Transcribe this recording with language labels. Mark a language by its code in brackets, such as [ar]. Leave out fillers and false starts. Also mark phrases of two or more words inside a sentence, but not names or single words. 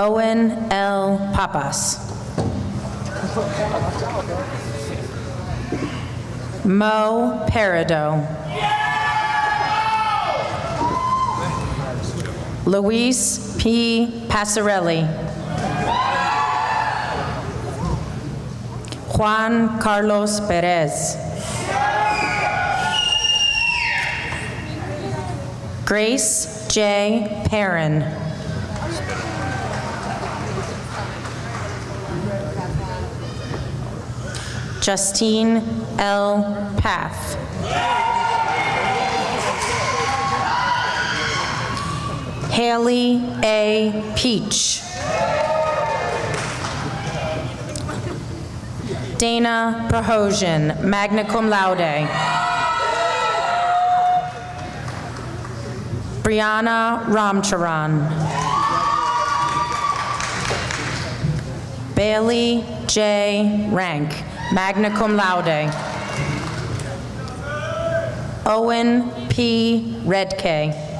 [en] Owen L. Papas. Mo Perido. Luis P. Passarelli. Juan Carlos Perez. Grace J. Perrin. Justine L. Path. Haley A. Peach. Dana Prahosian, magna cum laude. Brianna Ramcharan. Bailey J. Rank, magna cum laude. Owen P. Redke.